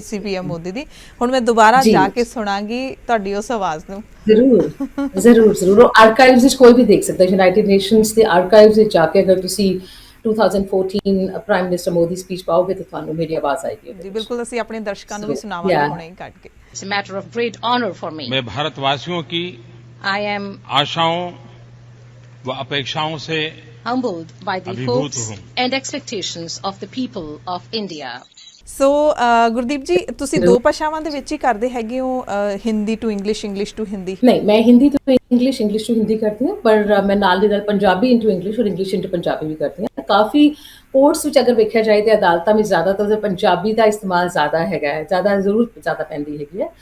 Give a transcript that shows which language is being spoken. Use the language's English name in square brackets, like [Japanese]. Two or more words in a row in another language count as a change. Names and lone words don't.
[Punjabi] ਸਪੀਚ ਸੀ PM ਮੋਦੀ ਦੀ। ਹੁਣ ਮੈਂ ਦੁਬਾਰਾ ਜੀ ਜਾ ਕੇ ਸੁਣਾਂਗੀ ਤੁਹਾਡੀ ਉਸ ਆਵਾਜ਼ ਨੂੰ। ਜ਼ਰੂਰ, ਜ਼ਰੂਰ, ਜ਼ਰੂਰ। ਉਹ ਆਰਕਾਈਵਜ਼ ਵਿੱਚ ਕੋਈ ਵੀ ਦੇਖ ਸਕਦਾ ਹੈ। ਯੂਨਾਈਟਿਡ ਨੇਸ਼ਨਸ ਦੇ ਆਰਕਾਈਵਜ਼ ਵਿੱਚ ਜਾ ਕੇ ਅਗਰ ਤੁਸੀਂ 2014 [English] Prime Minister Modi speech [Punjabi] ਪਾਓਗੇ ਤਾਂ ਤੁਹਾਨੂੰ ਮੇਰੀ ਆਵਾਜ਼ ਆਏਗੀ ਉਹਦੇ ਜੀ ਵਿੱਚ। ਬਿਲकुल, ਅਸੀਂ ਆਪਣੇ ਦਰਸ਼ਕਾਂ ਨੂੰ ਵੀ ਸੋ ਸੁਣਾਵਾਂਗੇ ਯਾ, ਹੁਣੇ ਹੀ ਕੱਢ ਕੇ। [English] It's a matter of great honor for me. [Hindi] मैं भारतवासियों की [English] I am [Hindi] आशाओं व अपेक्षाओं से [English] humbled by the [Hindi] अभिभूत [English] hopes [Hindi] हूँ। [English] and expectations of the people of India. [Punjabi] ਸੋ ਗੁਰਦੀਪ ਜੀ, ਤੁਸੀਂ ਦੋ ਭਾਸ਼ਾਵਾਂ ਦੇ ਵਿੱਚ ਹੀ ਕਰਦੇ ਹੈਗੇ ਹੋ, [English] Hindi to English, English to Hindi? [Punjabi] ਨਹੀਂ, ਮੈਂ ਹਿੰਦੀ ਤੋਂ ਇੰਗਲਿਸ਼, ਇੰਗਲਿਸ਼ ਤੋਂ ਹਿੰਦੀ ਕਰਦੀ ਹਾਂ, ਪਰ ਮੈਂ ਨਾਲ ਦੀ ਨਾਲ [English] Punjabi into English [Punjabi] ਔਰ [English] English into Punjabi [Punjabi] ਵੀ ਕਰਦੀ ਹਾਂ। ਕਾਫੀ ਕੋਰਟਸ ਵਿੱਚ ਅਗਰ ਵੇਖਿਆ ਜਾਏ ਤੇ ਅਦਾਲਤਾਂ ਵਿੱਚ ਜ਼ਿਆਦਾਤਰ ਪੰਜਾਬੀ ਦਾ ਇਸਤੇਮਾਲ ਜ਼ਿਆਦਾ ਹੈਗਾ ਹੈ, ਜ਼ਿਆਦਾ ਜ਼ਰੂਰਤ ਜ਼ਿਆਦਾ ਪੈਂਦੀ ਹੈਗੀ ਹੈ।